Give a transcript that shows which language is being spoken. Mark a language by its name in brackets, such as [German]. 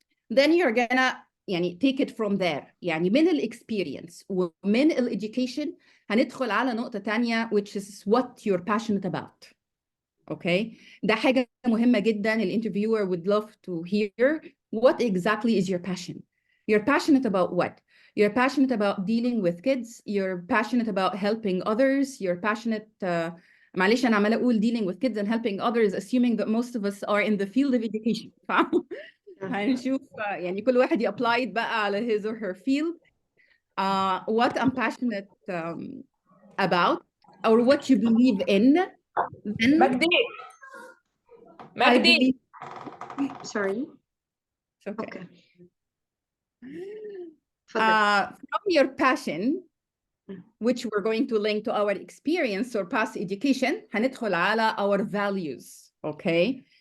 [English] Then you're gonna يعني take it from there. [Arabic] يعني من الاكسبيرينس ومن الeducation هندخل على نقطة تانية [English] which is what you're passionate about. [Arabic] Okay, ده حاجة مهمة جدا. [English] الانترفيور would love to hear what exactly is your passion. You're passionate about what? You're passionate about dealing with kids. You're passionate about helping others. You're passionate [Arabic] معلش أنا عمالة أقول [English] dealing with kids and helping others assuming that most of us are in the field of education. [Arabic] هنشوف يعني كل واحد يابلايد بقى على [English] his or her field. What I'm passionate about or what you believe in. Then [Arabic] مجدي [English] I believe. Sorry. It's okay. Okay. From your passion, which we're going to link to our experience or past education, [Arabic] هندخل على [English] our values. Okay.